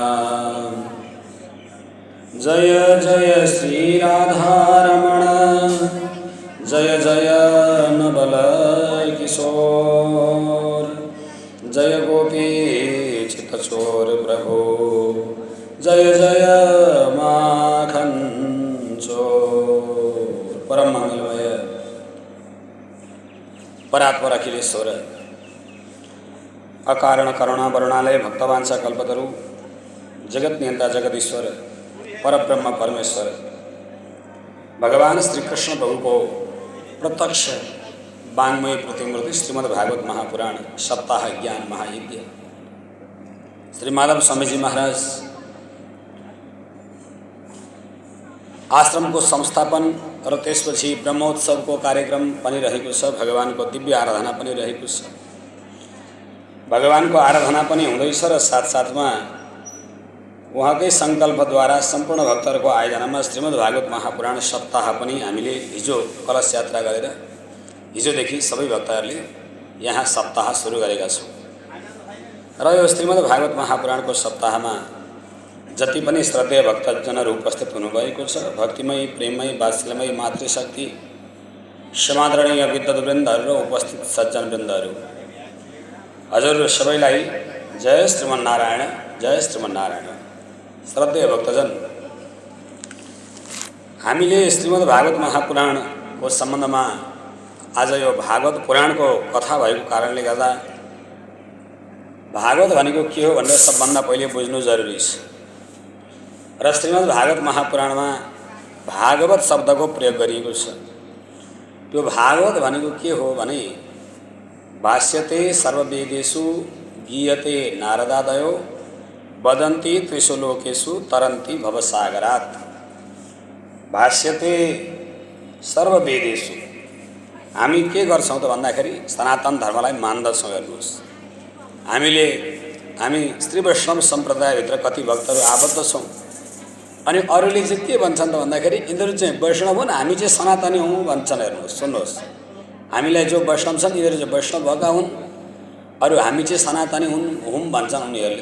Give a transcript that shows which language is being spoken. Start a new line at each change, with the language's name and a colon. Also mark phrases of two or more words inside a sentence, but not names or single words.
Hindi: जय जय श्री राधारमण जय जय नवल किशोर जय गोपी चितचोर प्रभु जय जय माखन चोर।
Nepali: परम मंगलमय परात्पर अखिलेश्वर अकारण करुणा वरुणालय भक्तवांसा कल्पतरु जगत नियंता जगदीश्वर परब्रह्म परमेश्वर भगवान श्री कृष्ण प्रभु को प्रत्यक्ष वाङ्मय प्रतिमूर्ति श्रीमद्भागवत महापुराण सप्ताह ज्ञान महायज्ञ श्री माधव स्वामी जी महाराज आश्रम को संस्थापन र त्यसपछि ब्रह्मोत्सव को कार्यक्रम पनि रहेको छ। भगवान को दिव्य आराधना पनि रहेको छ। भगवान को आराधना पनि हुँदैछ र साथसाथमा उहाँकै सङ्कल्पद्वारा सम्पूर्ण भक्तहरूको आयोजनामा श्रीमद्भागवत महापुराण सप्ताह पनि हामीले हिजो कलश यात्रा गरेर हिजोदेखि सबै भक्तहरूले यहाँ सप्ताह सुरु गरेका छौँ र यो श्रीमद्भागवत महापुराणको सप्ताहमा जति पनि श्रद्धेय भक्तजनहरू उपस्थित हुनुभएको छ। भक्तिमय प्रेममय वात्सल्यमय मातृशक्ति समादरणीय विद्वद्वृन्दहरू र उपस्थित सज्जनवृन्दहरू हजुर सबैलाई
Sanskrit: जय श्रीमन्नारायण, जय श्रीमन्नारायण।
Nepali: श्रद्धेय भक्तजन, हामीले श्रीमद् भागवत महापुराणको सम्बन्धमा आज यो भागवत पुराणको कथा भएको कारणले गर्दा भागवत भनेको के हो भनेर सबभन्दा पहिले बुझ्नु जरुरी छ। र श्रीमद् भागवत महापुराणमा भागवत शब्दको प्रयोग गरिएको छ। त्यो भागवत भनेको के हो भने
Sanskrit: भाष्यते सर्ववेदेषु गीयते नारदादयो वदन्ति त्रिषु लोकेषु तरन्ति भवसागरात्। भाष्यते सर्ववेदेषु,
Nepali: हामी के गर्छौँ त भन्दाखेरि सनातन धर्मलाई मान्दछौँ। हेर्नुहोस्, हामी श्री वैष्णव सम्प्रदायभित्र कति भक्तहरू आबद्ध छौँ। अनि अरूले चाहिँ के भन्छन् त भन्दाखेरि यिनीहरू चाहिँ वैष्णव हुन्, हामी चाहिँ सनातनी हौँ भन्छन्। हेर्नुहोस्, सुन्नुहोस्, हामीलाई जो वैष्णव छन् यिनीहरू चाहिँ वैष्णव भएका हुन्, अरू हामी चाहिँ सनातनी हुँ भन्छन् उनीहरूले।